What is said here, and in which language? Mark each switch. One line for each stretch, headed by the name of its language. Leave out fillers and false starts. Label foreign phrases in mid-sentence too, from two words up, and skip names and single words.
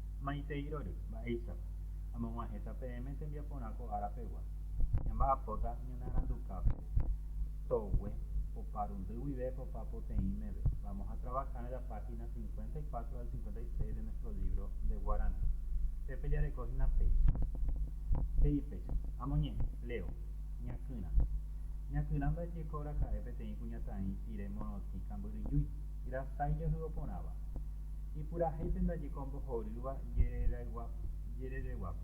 Guarani: maiteirory mba'éichapa amog̃uahẽta peẽme tembiaporãko árapegua ñamba'apóta ñanerandukápe togue oparundy guive popa poteĩ meve.
Spanish: Vamos a trabajar en la página 54 al 56 de nuestro libro de Guaraní.
Guarani: Pepe jarekóhina péicha. He'i péicha. Amoñe'ẽ, Leo, ñakyrã. Ñakyrã ndajekóraka'e peteĩ kuñataĩ pire morotĩ kambyrýi. Rasái jahy oporãva. Ipurahéipe ndajeko ombohorýva jerereguápe.